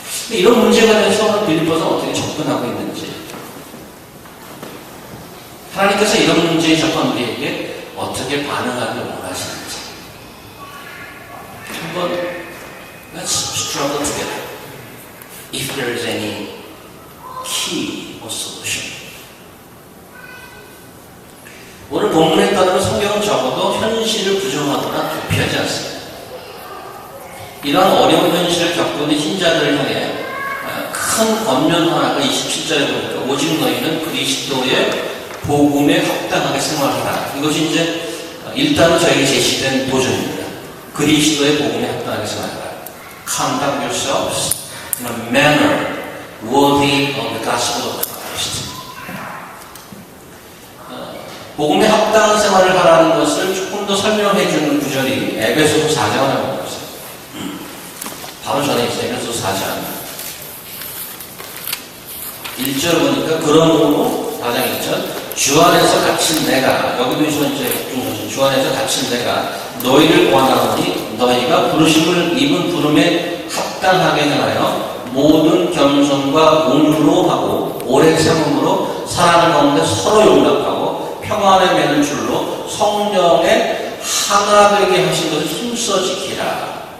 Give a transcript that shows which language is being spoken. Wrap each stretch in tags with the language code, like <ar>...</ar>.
<ko>이런 문제가 돼서 빌립보서는 어떻게 접근하고 있는지, 하나님께서 이런 문제에 접한 우리에게 어떻게 반응하길 원하시는지 한번</ko> <en>let's struggle together. If there is any key or solution.</en> <ko>오늘 본문에 따르면 성경은 적어도 현실을 부정하거나 도피하지 않습니다. 이러한 어려운 현실을 겪고 있는 신자들을 향해 큰 권면 하나가 27절에 보니까 오직 너희는 그리스도의 복음에 합당하게 생활하라. 이것이 이제 일단은 저에게 제시된 도전입니다. 그리스도의 복음에 합당하게 생활하라.</ko> <en>Conduct yourselves in a manner worthy of the gospel of Christ.</en> <ko>복음에 합당한 생활을 하라는 것을 조금 더 설명해 주는 구절이 에베소서 4장을 한번 보세요. 바로 전에 있어요. 에베소서 4장 1절 보니까 그러므로 4장 1절 주 안에서 갇힌 내가 여기도 이제 주 안에서 갇힌 내가 너희를 권하노니 너희가 부르심을 입은 부름에 합당하게 행하여 모든 겸손과 온유로 하고 오래 참음으로 사랑 가운데 서로 용납하고 평안에 매는 줄로 성령에 하나 되게 하신 것을 힘써 지키라.</ko>